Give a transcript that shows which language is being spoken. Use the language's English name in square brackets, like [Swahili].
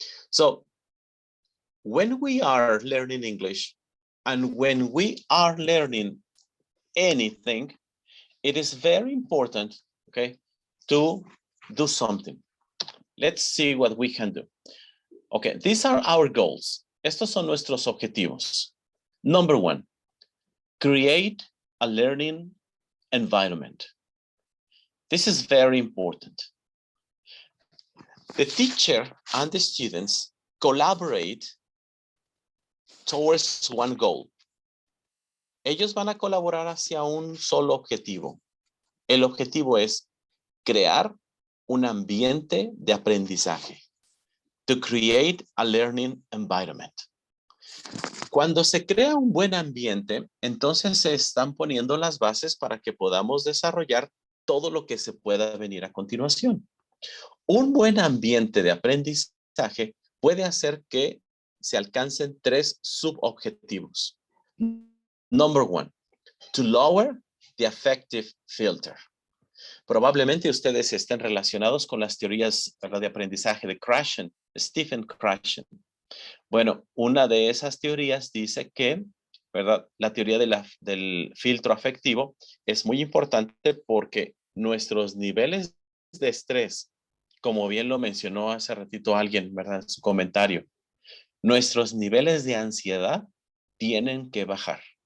[English] So when we are learning English and when we are learning anything, it is very important, okay, to do something. Let's see what we can do. Okay, these are our goals. [Spanish] Estos son nuestros objetivos. [English] Number one, create a learning environment. This is very important. The teacher and the students collaborate towards one goal. [Spanish] Ellos van a colaborar hacia un solo objetivo. El objetivo es crear un ambiente de aprendizaje. [English] To create a learning environment. [Spanish] Cuando se crea un buen ambiente, entonces se están poniendo las bases para que podamos desarrollar todo lo que se pueda venir a continuación. Un buen ambiente de aprendizaje puede hacer que se alcancen 3 subobjetivos. [English] Number one, to lower the affective filter. [Spanish] Probablemente ustedes estén relacionados con las teorías, ¿verdad?, de aprendizaje de Krashen, Stephen Krashen. Bueno, una de esas teorías dice que, ¿verdad?, la teoría del filtro afectivo es muy importante porque nuestros niveles de estrés, como bien lo mencionó hace ratito alguien, ¿verdad?, en su comentario, nuestros niveles de ansiedad tienen que bajar.